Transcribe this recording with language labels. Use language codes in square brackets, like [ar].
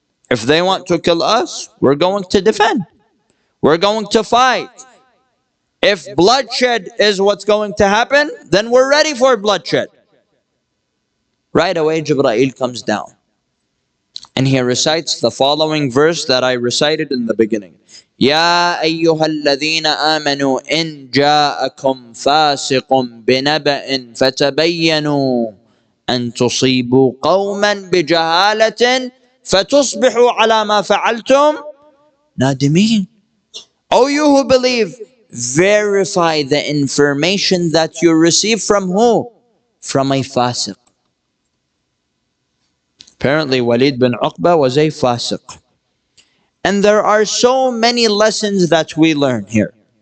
[en] If they want to kill us, we're going to defend. We're going to fight. If bloodshed is what's going to happen, then we're ready for bloodshed. Right away, Jibreel comes down. And he recites the following verse that I recited in the beginning. [ar] يا أيها الذين آمنوا إن جاءكم فاسق بنبأ فتبينوا أن تصيبوا قوما بجهالة فتصبحوا على ما فعلتم نادمين. [en] O you who believe, verify the information that you receive from who? From a fasiq. Apparently Walid bin Uqba was a fasiq. And there are so many lessons that we learn here.